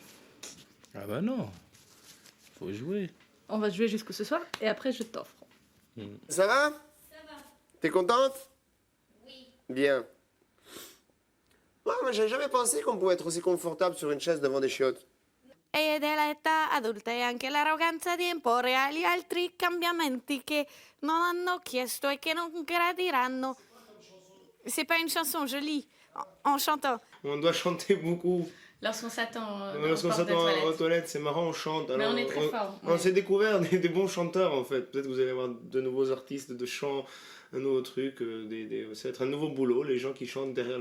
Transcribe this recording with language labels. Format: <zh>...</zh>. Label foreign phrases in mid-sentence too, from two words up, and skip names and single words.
<fr>Ah bah non, faut jouer. On va jouer jusqu'au ce soir et après je t'offre. Ça va? Ça va. T'es contente? Oui. Bien. Ouais, moi, j'avais jamais pensé qu'on pouvait être aussi confortable sur une chaise devant des chiottes.</fr> <it>E dell'età adulta e anche l'arroganza di imporre agli altri cambiamenti che non hanno chiesto e che non gradiranno.</it> <fr>C'est pas une chanson, je lis en chantant. On doit chanter beaucoup. Lorsqu'on s'attend Lorsqu'on s'attend aux toilettes, c'est marrant, on chante. Mais Alors, on est très fort. On s'est découvert des bons chanteurs en fait. Peut-être que vous allez avoir de nouveaux artistes de chant, un nouveau truc. Ça va être un nouveau boulot, les gens qui chantent derrière les</fr>